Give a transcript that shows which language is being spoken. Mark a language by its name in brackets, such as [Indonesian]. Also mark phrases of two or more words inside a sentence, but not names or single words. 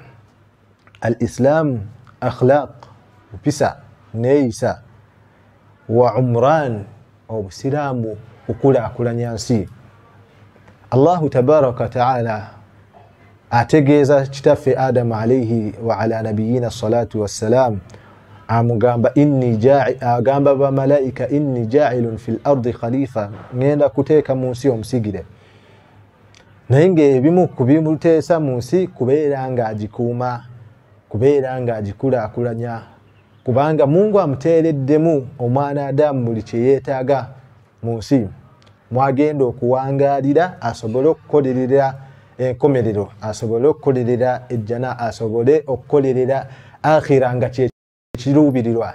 [Arabic] الإسلام أخلاق, [Ganda] mpisa, neeyisa, [Arabic] وعمران, [Ganda] obusiraamu kukulaakulanya nsi. Allahu [Arabic] تبارك وتعالى [Ganda] ategeeza kitaffe Adamu [Arabic] عليه وعلى نبينا الصلاة والسلام, [Ganda] amugamba agamba bamalayika [Arabic] إني جاعل في الأرض خليفة, [Ganda] ngenda kuteeka mu nsi omusigire. Naye ng'ebimu ku bimuteesa mu nsi kubeera nga agikuuma, kubeera nga agikulaakulanya, kubanga Mungu amuteereddemu omwana Adamu buli kye yeetaaga mu nsi, mwagenda okuwangaalira asobole okukolerera enkomerero, asobole okukolerera ejjana, asobole okukolerera akhira nga kye kiruubirirwa.